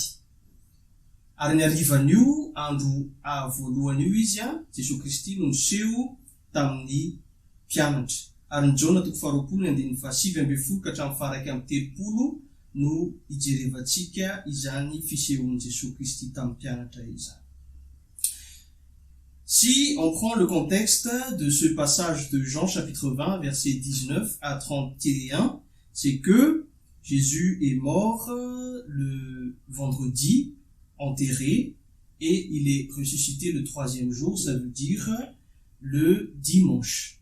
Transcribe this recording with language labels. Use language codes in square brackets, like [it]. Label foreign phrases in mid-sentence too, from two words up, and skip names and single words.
[mg] Ary ny harivan'io andro voalohany io izy Jesosy Kristy no niseho tamin'ny mpianatra. Ary ny Jona 2:7-7 ka hatramin'ny faraka amin'ny 30 no ijerevantsika izany fisehoan'i Jesosy Kristy tamin'ny mpianatra izany. [fr] Si on prend le contexte de ce passage de Jean chapitre 20, versets 19 à 31, c'est que Jésus est mort le vendredi, enterré, et il est ressuscité le 3e jour, ça veut dire le dimanche.